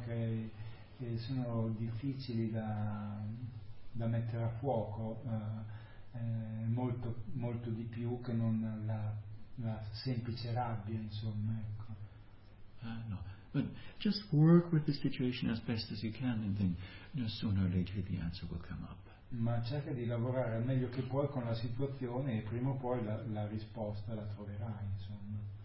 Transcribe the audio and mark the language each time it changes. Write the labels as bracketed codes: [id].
[it] che sono difficili da mettere a fuoco, molto, molto di più che non la semplice rabbia, insomma, ecco. No. [en] But just work with the situation as best as you can, and then sooner or later the answer will come up. [it] Ma cerca di lavorare al meglio che puoi con la situazione e prima o poi la risposta la troverai, insomma.